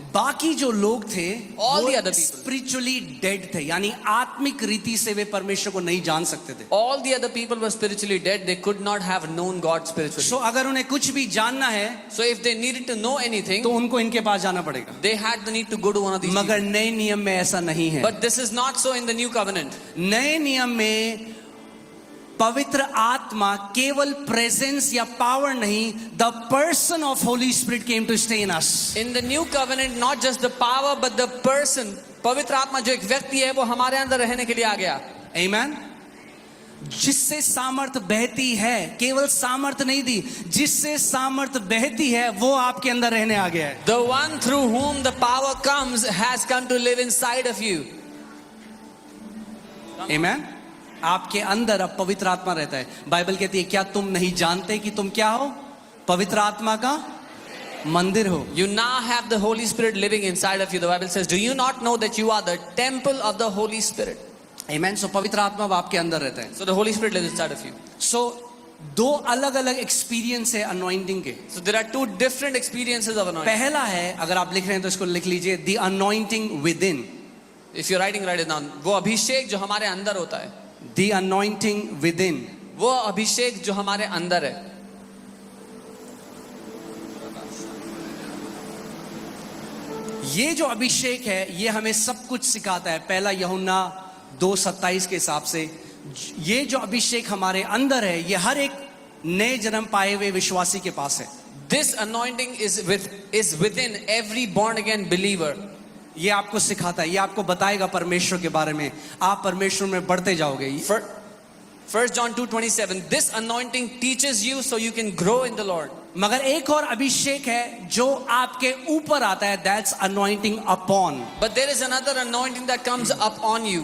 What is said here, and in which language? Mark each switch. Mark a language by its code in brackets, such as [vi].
[hi] बाकी जो लोग थे [en] All [hi] वो [en] the other people. [hi] Spiritually dead थे, यानी आत्मिक रीति से वे परमेश्वर को नहीं जान सकते थे. [en] All the other people were spiritually dead. They could not have known God spiritually. [hi] सो अगर उन्हें कुछ भी जानना है [en] So if they needed to know anything, [hi] तो उनको इनके पास जाना पड़ेगा. [en] they had the need to go to one of these [hi] मगर [en] people. [hi] नए नियम में ऐसा नहीं है. [en] But this is not so in the new covenant. [hi] नए नियम में पवित्र आत्मा केवल प्रेजेंस या पावर नहीं, [en] The person of holy spirit came to stay in us. In the new covenant, not just the power but the person, [hi] पवित्र आत्मा जो एक व्यक्ति है वो हमारे अंदर रहने के लिए आ गया. आमेन. जिससे सामर्थ बहती है, केवल सामर्थ नहीं दी, जिससे सामर्थ बहती है वो आपके अंदर रहने आ गया है. [en] The one through whom the power comes has come to live inside of you. [hi] आमेन. आपके अंदर अब पवित्र आत्मा रहता है. बाइबल कहती है क्या तुम नहीं जानते कि तुम क्या हो? पवित्र आत्मा का मंदिर हो. [en] You now have the Holy Spirit living inside of you. The Bible says, do you not know that you are the temple of the Holy Spirit? [hi] आमेन. सो पवित्र आत्मा अब आपके अंदर रहता है. [en] So the Holy Spirit lives inside of you. [hi] सो 2 अलग अलग experience है अनॉइंटिंग के. [en] So there are 2 different experiences of anointing. [hi] पहला है, अगर आप लिख रहे हैं तो इसको लिख लीजिए, [en] The anointing within. If you're writing, write it down. [hi] वो अभिषेक जो हमारे अंदर होता है. [en] The anointing within. [hi] वो अभिषेक जो हमारे अंदर है. ये जो अभिषेक है ये हमें सब कुछ सिखाता है. पहला यूहन्ना 2:27 के हिसाब से ये जो अभिषेक हमारे अंदर है ये हर एक नए जन्म पाए हुए विश्वासी के पास है. [en] This anointing is within every born again believer. [hi] ये आपको सिखाता है, ये आपको बताएगा परमेश्वर के बारे में, आप परमेश्वर में बढ़ते जाओगे। [en] 1 John 2:27, this anointing teaches you so you can grow in the Lord. [hi] मगर एक और अभिषेक है जो आपके ऊपर आता है, [en] That's anointing upon. But there is another anointing that comes up on you.